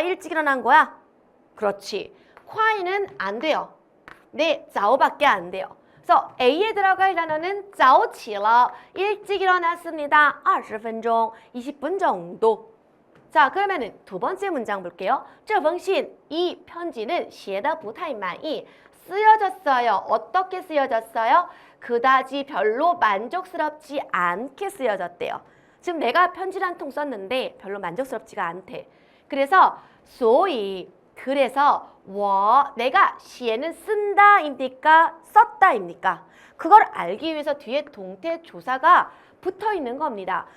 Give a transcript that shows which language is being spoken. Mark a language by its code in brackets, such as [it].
[ko] 일찍 일어난 거야? 그렇지. 콰이는 안 돼요. 네, 자오밖에 안 돼요. 그래서 A에 들어갈 단어는 [zh] 早起了. [ko] 일찍 일어났습니다. [zh] 20分钟, [ko] 20분 정도. 자, 그러면은 두 번째 문장 볼게요. [zh] 这封信, [ko] 이 편지는 [zh] 写得不太满意. [ko] 쓰여졌어요. 어떻게 쓰여졌어요? 그다지 별로 만족스럽지 않게 쓰여졌대요. 지금 내가 편지를 한 통 썼는데 별로 만족스럽지가 않대. 그래서 [zh] 所以, [ko] 그래서 [zh] 我, [ko] 내가 [zh] 写 [ko] 는 쓴다입니까? 썼다입니까? 그걸 알기 위해서 뒤에 동태 조사가 붙어 있는 겁니다.